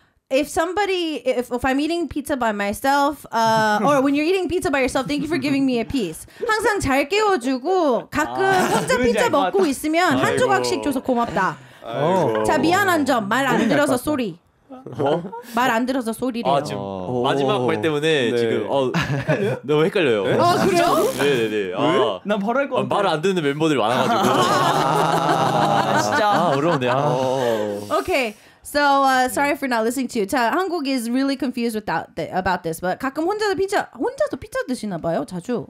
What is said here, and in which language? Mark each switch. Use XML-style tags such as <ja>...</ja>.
<en>if I'm eating pizza by myself, or when you're eating pizza by yourself, thank you for giving me a piece.</en> <ko>항상 잘 깨워주고 가끔 혼자 피자 먹고 있으면 한 조각씩 줘서 고맙다. 자, 미안한 점 말 안 들어서 쏘리. 말 안 들어서 소리래요. 지금 마지막 말 때문에 지금 너무 헷갈려요. 그래요? 네네네. 난 바로 할 거 같아. 말을 안 듣는 멤버들이 많아가지고. 진짜. 어려운데요.</ko> <en>Okay. So sorry for not listening to you. 자, 한국 is really confused about this.</en> <ko>But 가끔 혼자서 피자 드시나 봐요, 자주.</ko>